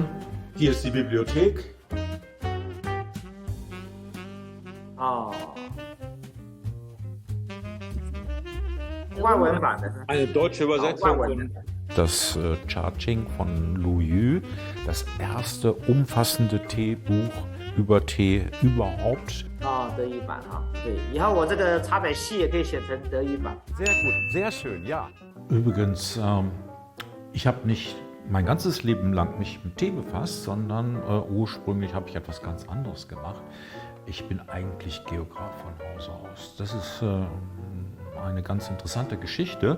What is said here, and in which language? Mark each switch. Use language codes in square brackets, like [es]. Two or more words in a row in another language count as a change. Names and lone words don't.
[de] Hier ist die Bibliothek. Eine deutsche Übersetzung. Das Cha-Ching von Lu Yu, das erste umfassende Teebuch über Tee überhaupt. [zh] 德语版啊，对，以后我这个茶百戏也可以写成德语版。 [de] Sehr gut, sehr schön, ja. Übrigens, ich habe nicht mein ganzes Leben lang mich mit Tee befasst, sondern ursprünglich habe ich etwas ganz anderes gemacht. Ich bin eigentlich Geograf von Hause aus. Das ist eine ganz interessante Geschichte.